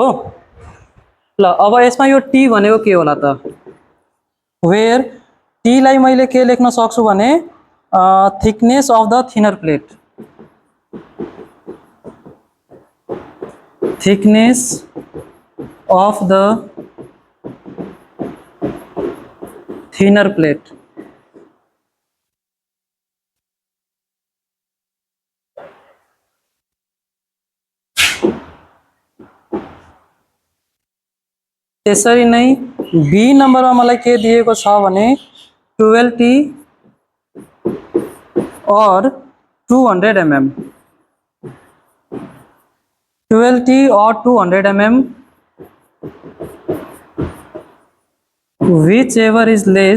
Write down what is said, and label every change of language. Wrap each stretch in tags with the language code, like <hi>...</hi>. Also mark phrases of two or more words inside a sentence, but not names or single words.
<ne>ल अब यसमा यो टी भनेको के होला त,</ne> <en>where T</en> <ne>लाई मैले के लेख्न सक्छु भने</ne> <en>thickness of the thinner plate, thickness of the thinner plate.</en> <ne>त्यसरी नै बी नम्बरमा मलाई के दिएको छ भने 12T और 200 mm, 12T और 200 mm</ne> <en>whichever is less.</en>